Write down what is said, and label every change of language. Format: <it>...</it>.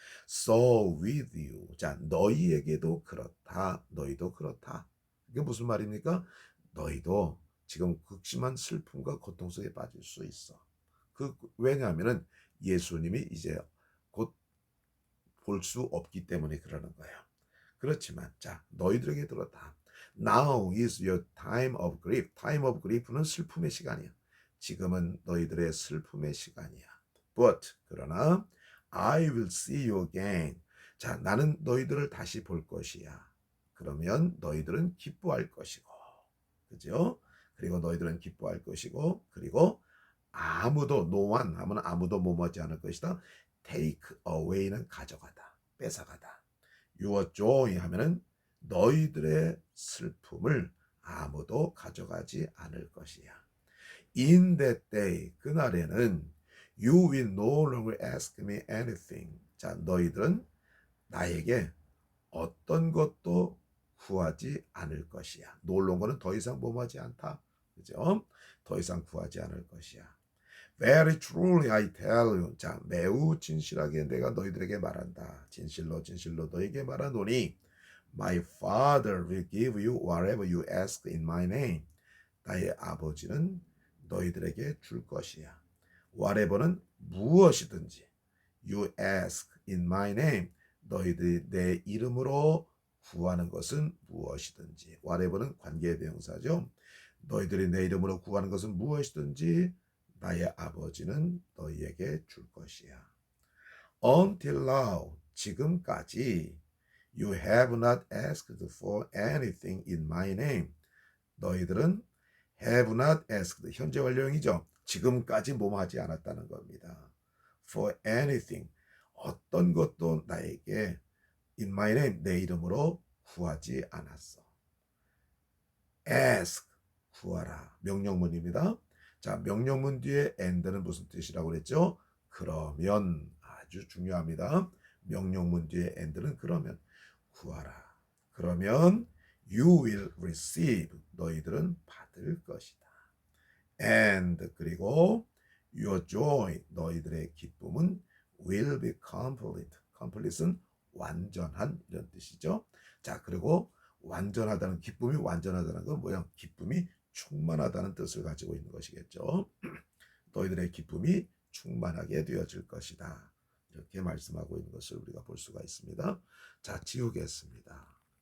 <en>So with you.</en> <ko>자, 너희에게도 그렇다. 너희도 그렇다. 이게 무슨 말입니까? 너희도 지금 극심한 슬픔과 고통 속에 빠질 수 있어. 왜냐하면은 예수님이 이제 곧 볼 수 없기 때문에 그러는 거예요. 그렇지만 자, 너희들에게 들었다.</ko> <en>Now is your time of grief. Time of grief</en> <ko>는 슬픔의 시간이야. 지금은 너희들의 슬픔의 시간이야.</ko> <en>But</en> <ko>그러나</ko> <en>I will see you again.</en> <ko>자, 나는 너희들을 다시 볼 것이야. 그러면 너희들은 기뻐할 것이고, 그죠? 그리고 너희들은 기뻐할 것이고, 그리고 아무도</ko> <en>no one</en> <ko>하면 아무도 뭐뭐하지 않을 것이다.</ko> <en>take away</en> <ko>는 가져가다. 뺏어가다.</ko> <en>Your joy</en> <ko>하면은 너희들의 슬픔을 아무도 가져가지 않을 것이야.</ko> <en>In that day,</en> <ko>그날에는</ko> <en>you will no longer ask me anything.</en> <ko>자, 너희들은 나에게 어떤 것도 구하지 않을 것이야.</ko> <en>no longer</en> <ko>더 이상 뭐하지 않다. 그죠? 더 이상 구하지 않을 것이야.</ko> <en>Very truly I tell you.</en> <ko>자, 매우 진실하게 내가 너희들에게 말한다. 진실로 진실로 너희에게 말하노니</ko> <en>My Father will give you whatever you ask in my name.</en> <ko>나의 아버지는 너희들에게 줄 것이야. whatever는 무엇이든지.</ko> <en>You ask in my name.</en> <ko>너희들이 내 이름으로 구하는 것은 무엇이든지. whatever는 관계대명사죠. 너희들이 내 이름으로 구하는 것은 무엇이든지 나의 아버지는 너희에게 줄 것이야.</ko> <en>Until now,</en> <ko>지금까지</ko> <en>you have not asked for anything in my name.</en> <ko>너희들은</ko> <en>have not asked,</en> <ko>현재 완료형이죠. 지금까지 뭐하지 않았다는 겁니다.</ko> <en>For anything,</en> <ko>어떤 것도 나에게</ko> <en>in my name,</en> <ko>내 이름으로 구하지 않았어. ask, 구하라. 명령문입니다. 자, 명령문 뒤에 and는 무슨 뜻이라고 그랬죠? 그러면, 아주 중요합니다. 명령문 뒤에 and는 그러면, 구하라. 그러면</ko> <en>you will receive,</en> <ko>너희들은 받을 것이다.</ko> <en>and,</en> <ko>그리고</ko> <en>your joy,</en> <ko>너희들의 기쁨은</ko> <en>will be complete.</en> <ko>complete은 완전한 이런 뜻이죠. 자, 그리고 완전하다는, 기쁨이 완전하다는 건 뭐야? 기쁨이 충만하다는 뜻을 가지고 있는 것이겠죠. 너희들의 기쁨이 충만하게 되어질 것이다. 이렇게 말씀하고 있는 것을 우리가 볼 수가 있습니다. 자, 지우겠습니다.</ko>